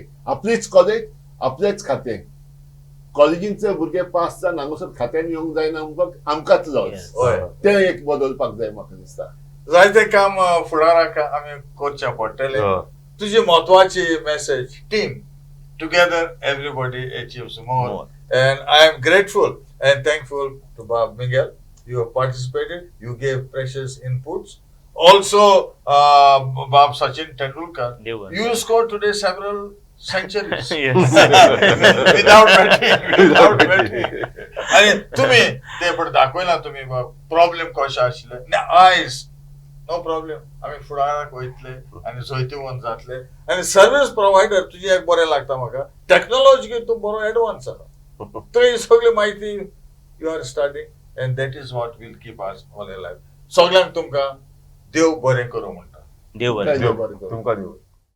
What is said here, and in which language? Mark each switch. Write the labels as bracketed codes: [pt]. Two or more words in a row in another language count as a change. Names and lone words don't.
[kok] आपलीच कॉलेज आपलेच खातें. कॉलेजींचे भुरगे पास जावन हांगासर खात्यान येवंक जायना म्हणपाक आमकांच लॉस. हय. ते एक बदलपाक जाय म्हाका दिसता. जायते काम फुडाराक आमी करचें पडटलें. तुजी म्हत्वाची मेसेज [en] team together everybody achieves more. And I am grateful and thankful to Bob Miguel. You have participated. You gave precious inputs. Also, Bob Sachin Tendulkar. Devan. You scored today several centuries Yes. without batting. Without batting. [kok] आणि तुम्ही ते पण दाखवला तुम्ही प्रॉब्लेम कशें आशिल्ले. आयज [en] no problem [kok] आमी फुडाराक वयतले आनी जैतिवंत जातले. आनी [en] service provider [kok] तुजी एक बरें लागता म्हाका. टॅक्नॉलॉजी तूं बरो एडवान्स आसा. तर ही सगळी माहिती [en] you are starting and that is what will keep us all life. [kok] सगळ्यांक तुमकां देव बरें करूं म्हणटा. देव बरें. देव बरें करूं. तुमकां देव